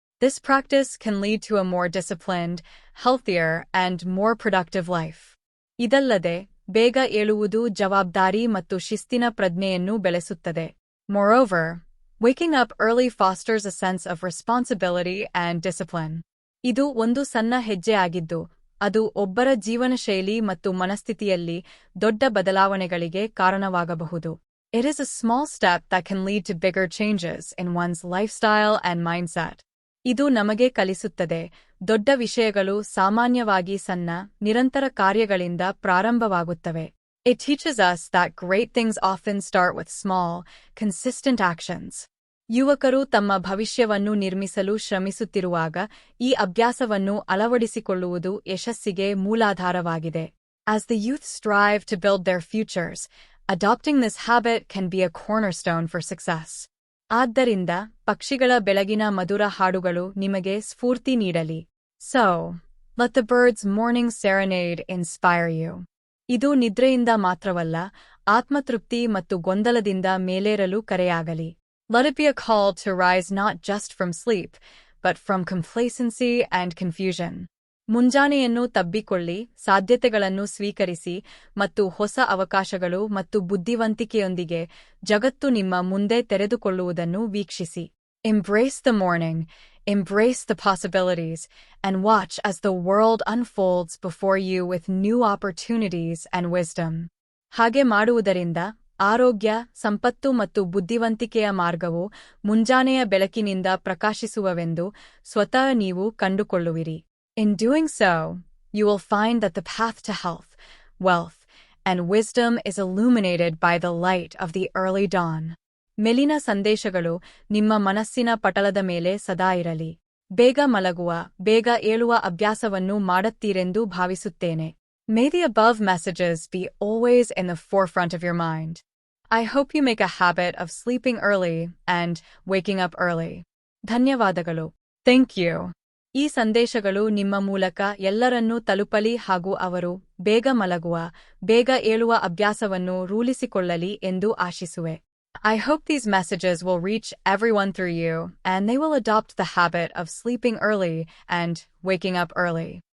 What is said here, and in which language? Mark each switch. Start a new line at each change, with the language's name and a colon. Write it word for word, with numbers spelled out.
English: This practice can lead to a more disciplined, healthier, and more productive life.
Kannada: ಇದಲ್ಲದೆ, ಬೇಗ ಏಳುವುದು ಜವಾಬ್ದಾರಿ ಮತ್ತು ಶಿಸ್ತಿನ ಪ್ರಜ್ಞೆಯನ್ನು ಬೆಳೆಸುತ್ತದೆ.
English: Moreover, waking up early fosters a sense of responsibility and discipline.
Kannada: ಇದು ಒಂದು ಸಣ್ಣ ಹೆಜ್ಜೆಯಾಗಿದ್ದು, ಅದು ಒಬ್ಬರ ಜೀವನಶೈಲಿ ಮತ್ತು ಮನಸ್ಥಿತಿಯಲ್ಲಿ ದೊಡ್ಡ ಬದಲಾವಣೆಗಳಿಗೆ ಕಾರಣವಾಗಬಹುದು.
English: It is a small step that can lead to bigger changes in one's lifestyle and mindset.
Kannada: ಇದು ನಮಗೆ ಕಲಿಸುತ್ತದೆ, ದೊಡ್ಡ ವಿಷಯಗಳು ಸಾಮಾನ್ಯವಾಗಿ ಸಣ್ಣ, ನಿರಂತರ ಕಾರ್ಯಗಳಿಂದ ಪ್ರಾರಂಭವಾಗುತ್ತವೆ.
English: It teaches us that great things often start with small, consistent actions.
Kannada: ಯುವಕರು ತಮ್ಮ ಭವಿಷ್ಯವನ್ನು ನಿರ್ಮಿಸಲು ಶ್ರಮಿಸುತ್ತಿರುವಾಗ ಈ ಅಭ್ಯಾಸವನ್ನು ಅಳವಡಿಸಿಕೊಳ್ಳುವುದು ಯಶಸ್ಸಿಗೆ ಮೂಲಾಧಾರವಾಗಿದೆ.
English: As the youth strive to build their futures, adopting this habit can be a cornerstone for success.
Kannada: ಆದ್ದರಿಂದ ಪಕ್ಷಿಗಳ ಬೆಳಗಿನ ಮಧುರ ಹಾಡುಗಳು ನಿಮಗೆ ಸ್ಫೂರ್ತಿ ನೀಡಲಿ.
English: So, let the birds' morning serenade inspire you.
Kannada: ಇದು ನಿದ್ರೆಯಿಂದ ಮಾತ್ರವಲ್ಲ, ಆತ್ಮತೃಪ್ತಿ ಮತ್ತು ಗೊಂದಲದಿಂದ ಮೇಲೇರಲು ಕರೆಯಾಗಲಿ.
English: Let it be a call to rise not just from sleep, but from complacency and confusion.
Kannada: ಮುಂಜಾನೆಯನ್ನು ತಬ್ಬಿಕೊಳ್ಳಿ, ಸಾಧ್ಯತೆಗಳನ್ನು ಸ್ವೀಕರಿಸಿ ಮತ್ತು ಹೊಸ ಅವಕಾಶಗಳು ಮತ್ತು ಬುದ್ಧಿವಂತಿಕೆಯೊಂದಿಗೆ ಜಗತ್ತು ನಿಮ್ಮ ಮುಂದೆ ತೆರೆದುಕೊಳ್ಳುವುದನ್ನು ವೀಕ್ಷಿಸಿ.
English: Embrace the morning, embrace the possibilities, and watch as the world unfolds before you with new opportunities and wisdom.
Kannada: ಹಾಗೆ ಮಾಡುವುದರಿಂದ ಆರೋಗ್ಯ, ಸಂಪತ್ತು ಮತ್ತು ಬುದ್ಧಿವಂತಿಕೆಯ ಮಾರ್ಗವು ಮುಂಜಾನೆಯ ಬೆಳಕಿನಿಂದ ಪ್ರಕಾಶಿಸುವವೆಂದು ಸ್ವತಃ ನೀವು ಕಂಡುಕೊಳ್ಳುವಿರಿ.
English: In doing so, you will find that the path to health, wealth, and wisdom is illuminated by the light of the early dawn.
Kannada: ಮೇಲಿನ ಸಂದೇಶಗಳು ನಿಮ್ಮ ಮನಸ್ಸಿನ ಪಟಲದ ಮೇಲೆ ಸದಾ ಇರಲಿ. ಬೇಗ ಮಲಗುವ, ಬೇಗ ಏಳುವ ಅಭ್ಯಾಸವನ್ನು ಮಾಡುತ್ತೀರೆಂದು ಭಾವಿಸುತ್ತೇನೆ.
English: May the above messages be always in the forefront of your mind. I hope you make a habit of sleeping early and waking up early.
Kannada: ಧನ್ಯವಾದಗಳು.
English: Thank you.
Kannada: ಈ ಸಂದೇಶಗಳು ನಿಮ್ಮ ಮೂಲಕ ಎಲ್ಲರನ್ನೂ ತಲುಪಲಿ ಹಾಗೂ ಅವರು ಬೇಗ ಮಲಗುವ, ಬೇಗ ಏಳುವ ಅಭ್ಯಾಸವನ್ನು ರೂಢಿಸಿಕೊಳ್ಳಲಿ ಎಂದು ಆಶಿಸುವೆ.
English: I hope these messages will reach everyone through you, and they will adopt the habit of sleeping early and waking up early.